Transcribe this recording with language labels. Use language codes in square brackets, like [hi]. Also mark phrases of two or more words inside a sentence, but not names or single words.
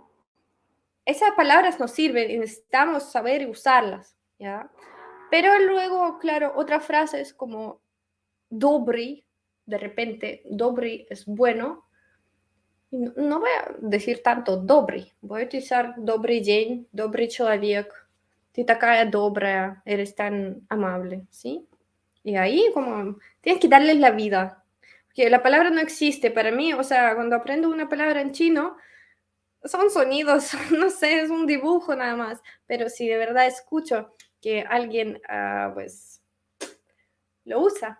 [es] Esas palabras nos sirven y necesitamos saber usarlas, ¿ya? Pero luego, claro, otras frases como dobry, de repente, dobry es bueno. No voy a decir tanto добрый, voy a utilizar [ru] добрый день, добрый человек, ты такая добрая, [es] eres tan amable, ¿sí? Y ahí como tienes que darles la vida, porque la palabra no existe para mí, o sea, cuando aprendo una palabra en chino, son sonidos, no sé, es un dibujo nada más, pero si de verdad escucho que alguien, pues, lo usa.